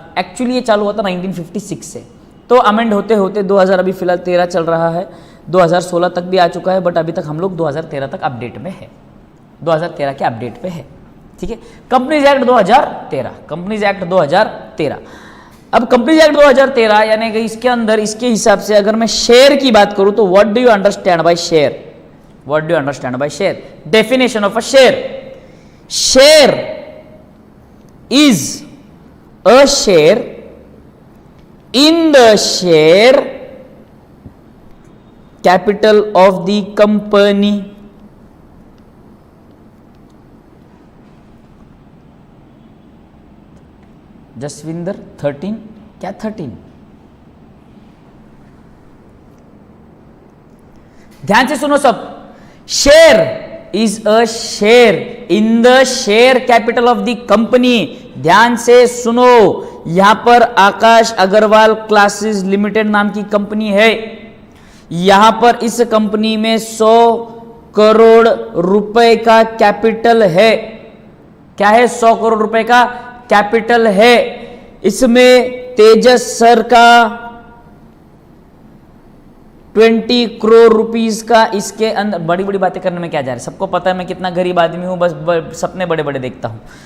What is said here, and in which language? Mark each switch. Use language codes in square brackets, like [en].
[hi] Actually ये चालू हुआ था 1956 से, तो अमेंड होते होते 2000 अभी फिलहाल 13 चल रहा है, 2016 तक भी आ चुका है, बट अभी तक हम लोग 2013 तक अपडेट में है, 2013 के अपडेट पे है, ठीक है। Companies act 2013, companies act 2013। अब कंपनीज एक्ट 2013 यानी कि इसके अंदर, इसके हिसाब से अगर मैं शेयर की बात करूं तो [en] What do you understand by share? What do you understand by share? Definition of a share, share is a share in the share capital of the company. [hi] Jaswinder 13 क्या 13? ध्यान से सुनो सब, [en] Share is a share in the share capital of the company। [hi] ध्यान से सुनो, यहां पर आकाश अग्रवाल क्लासेस लिमिटेड नाम की कंपनी है, यहां पर इस कंपनी में 100 करोड़ रुपए का कैपिटल है। क्या है? 100 करोड़ रुपए का कैपिटल है। इसमें तेजस सर का 20 करोड़ रुपीस का, इसके अंदर बड़ी बड़ी बातें करने में क्या जा रहा है, सबको पता है मैं कितना गरीब आदमी हूं, बस सपने बड़े बड़े देखता हूं।